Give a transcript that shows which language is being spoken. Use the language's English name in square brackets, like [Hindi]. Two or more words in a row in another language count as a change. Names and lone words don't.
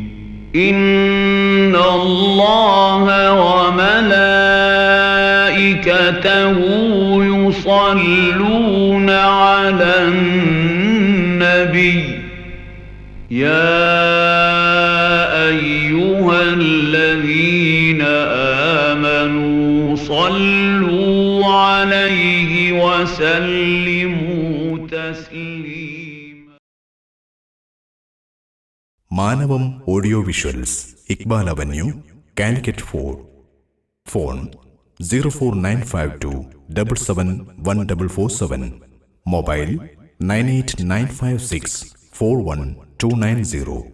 [Arabic] إن الله وملائكته يصلون على النبي يا أيها الذين آمنوا صلوا عليه وسلموا تسليما. [Malayalam] മാനവം ഓഡിയോ വിഷ്വൽസ്, ഇക്ബാൽ അവന്യൂ, കാലിക്കറ്റ് 4. ഫോൺ 04952771447. മൊബൈൽ 9895641290.